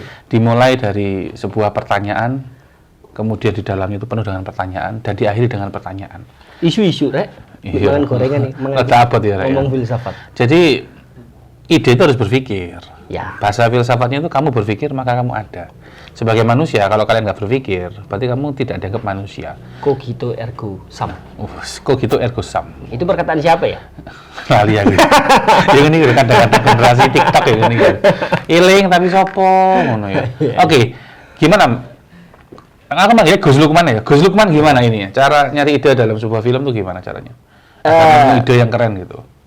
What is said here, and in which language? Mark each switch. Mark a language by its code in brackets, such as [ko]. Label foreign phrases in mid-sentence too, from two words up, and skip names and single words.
[id] Dimulai dari sebuah pertanyaan, kemudian di dalamnya itu penuh dengan pertanyaan dan diakhiri dengan pertanyaan. Isu-isu, Rek. Jangan gorengan nih. Ada apa ya, Rek? Ngomong filsafat. Jadi ide itu harus berpikir. Ya. Bahasa filsafatnya itu kamu berpikir maka kamu ada. Sebagai manusia kalau kalian nggak berpikir, berarti kamu tidak dianggap manusia. [la] Cogito ergo sum. Cogito ergo sum. [id] Itu perkataan siapa ya? [jv] Lali ya. [id] Yang ini kadang-kadang generasi TikTok ya ini. [jv] Iling tapi sopo ngono ya. [id] Oke. Gimana? Aku manggilnya Gus Lukman ya. Gus Lukman gimana ini ya? Cara nyari ide dalam sebuah film tuh gimana caranya? Ide yang keren gitu.